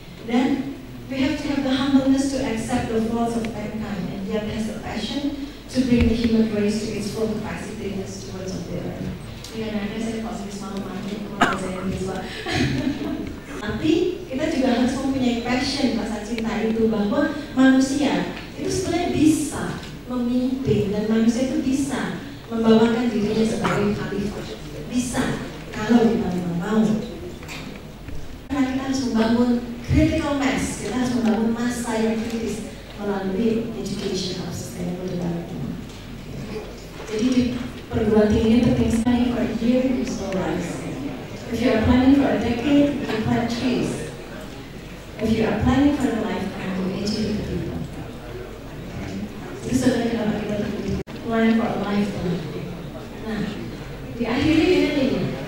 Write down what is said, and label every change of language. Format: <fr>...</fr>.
<id>Dan</id> <en>we have to have the humbleness to accept the flaws of mankind, and yet has the passion to bring the human race to its full capacity and stewards of the earth.</en> <id>Kadang-kadang saya kalau habis malu-malu kalau saya bisa. Tapi kita juga harus mempunyai passion, rasa cinta itu, bahwa manusia itu sebenarnya bisa memimpin, dan manusia itu bisa membawakan dirinya sebagai khalifah. Bisa, kalau kita memang mau. Karena kita harus membangun critical mass, kita harus membangun massa yang kritis melalui</id> <en>education of sustainable development.</en> <id>Jadi di perguruan tinggi penting sekali.</id> <en>For a year, you still rise. If you are planning for a decade, you plant trees. If you are planning for a lifetime, you educate people.</en> <id>Itu sebenarnya kenapa kita</id> <en>plan for a lifetime.</en> <id>Nah, diakhiri dengan ini.</id>